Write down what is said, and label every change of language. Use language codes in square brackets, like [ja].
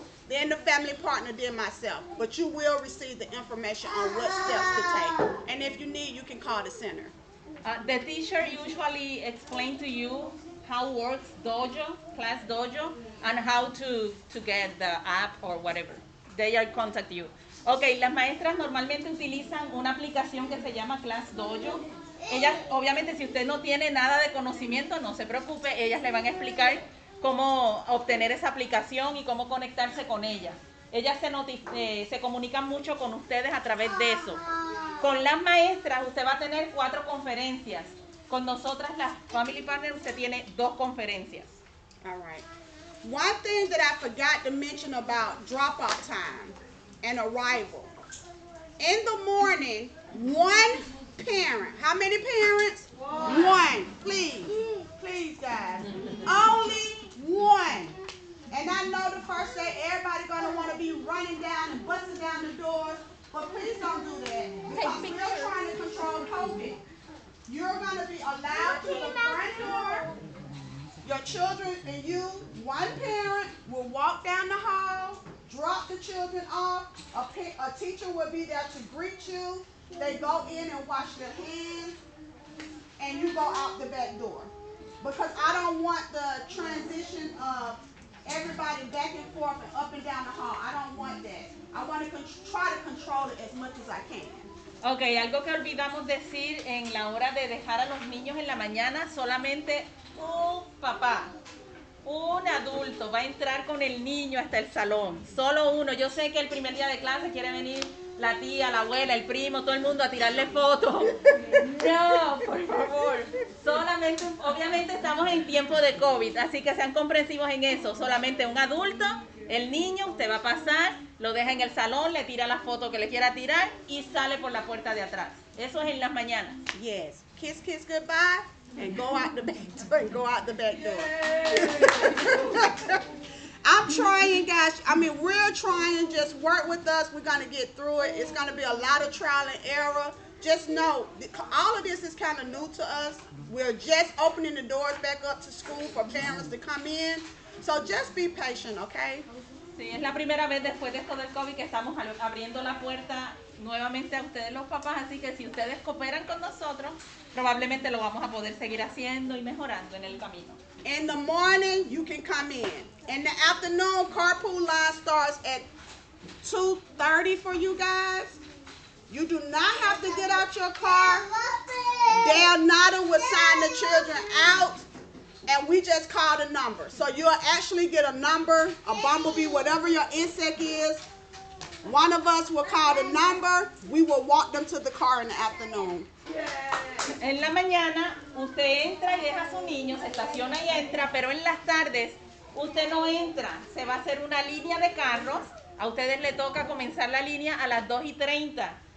[en] Then the family partner, then myself. But you will receive the information on what steps to take. And if you need, you can call the center. The teacher usually explain to you how works dojo, class dojo, and how to get the app or whatever. They are contact you. [es] Ok, las maestras normalmente utilizan una aplicación que se llama Class Dojo. Ellas, obviamente, si usted no tiene nada de conocimiento, no se preocupe, ellas le van a explicar cómo obtener esa aplicación y cómo conectarse con ella. Ellas se comunican mucho con ustedes a través de eso. Con las maestras usted va a tener 4 conferencias. Con nosotras, las Family Partners, usted tiene 2 conferencias. [en] All right. One thing that I forgot to mention about drop-off time and arrival. In the morning, one parent. How many parents? One. Please. Please, guys. Only one. And I know the first day everybody's going to want to be running down and busting down the doors, but please don't do that because we're trying to control COVID. You're going to be allowed to the front door. Your children and you, one parent, will walk down the hall, drop the children off. A teacher will be there to greet you. They go in and wash their hands, and you go out the back door. Because I don't want the transition of everybody back and forth and up and down the hall. I don't want that. I want to try to control it as much as I can. [es] Ok, algo que olvidamos decir en la hora de dejar a los niños en la mañana, solamente un papá, un adulto va a entrar con el niño hasta el salón. Solo uno. Yo sé que el primer día de clase quiere venir la tía, la abuela, el primo, todo el mundo a tirarle fotos. No, por favor. Solamente, obviamente estamos en tiempo de COVID, así que sean comprensivos en eso. Solamente un adulto, el niño, usted va a pasar, lo deja en el salón, le tira la foto que le quiera tirar y sale por la puerta de atrás. Eso es en las mañanas. [en] Yes. Kiss, kiss, goodbye, and go out the back door. And go out the back door. I'm trying, guys. I mean, we're trying. Just work with us. We're going to get through it. It's going to be a lot of trial and error. Just know, all of this is kind of new to us. We're just opening the doors back up to school for parents to come in. So just be patient, okay? [es] Sí, es la primera vez después de esto del COVID que estamos abriendo la puerta nuevamente a ustedes los papás, así que si ustedes cooperan con nosotros, probablemente lo vamos a poder seguir haciendo y mejorando en el camino. [en] In the morning, you can come in. In the afternoon, carpool line starts at 2:30 for you guys. You do not have to get out your car. Dale Nada will sign the children out, and we just call the number. So you'll actually get a number, a bumblebee, whatever your insect is. One of us will call the number. We will walk them to the car in the afternoon. [es] En la mañana usted entra y deja a su niño, se estaciona y entra, pero en las tardes usted no entra. Se va a hacer una línea de carros. A ustedes le toca comenzar la línea a las 2:30.